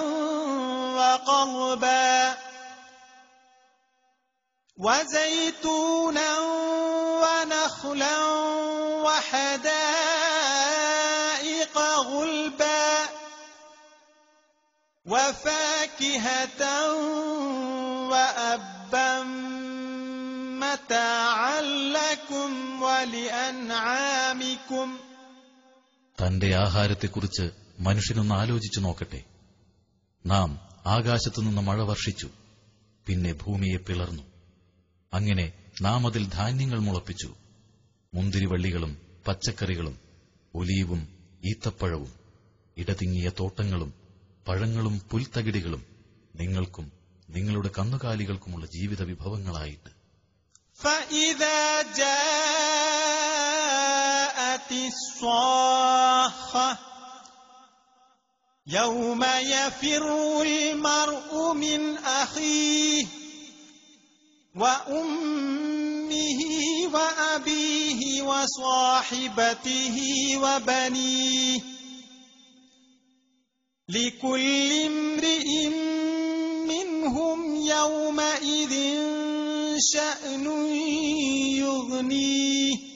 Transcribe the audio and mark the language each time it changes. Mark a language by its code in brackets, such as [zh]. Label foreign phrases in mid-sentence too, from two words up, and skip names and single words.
[ar] وقضبا وزيتونا ونخلا وحدائق غلبا وفاكهة وأبا متاعا لكم ولأنعامكم. [ml] തന്റെ ആഹാരത്തെക്കുറിച്ച് മനുഷ്യനൊന്ന് ആലോചിച്ചു നോക്കട്ടെ. നാം ആകാശത്തുനിന്ന് മഴ വർഷിച്ചു, പിന്നെ ഭൂമിയെ പിളർന്നു. അങ്ങനെ നാം അതിൽ ധാന്യങ്ങൾ മുളപ്പിച്ചു, മുന്തിരിവള്ളികളും പച്ചക്കറികളും ഒലീവും ഈത്തപ്പഴവും ഇടതിങ്ങിയ തോട്ടങ്ങളും പഴങ്ങളും പുൽത്തകിടികളും നിങ്ങൾക്കും നിങ്ങളുടെ കന്നുകാലികൾക്കുമുള്ള ജീവിത വിഭവങ്ങളായിട്ട്. [ar] فإذا جاءت الصاخة يوم يفر المرء من أخيه وأمه وأبيه وصاحبته وبنيه لكل امرئ منهم يومئذ شأن يغنيه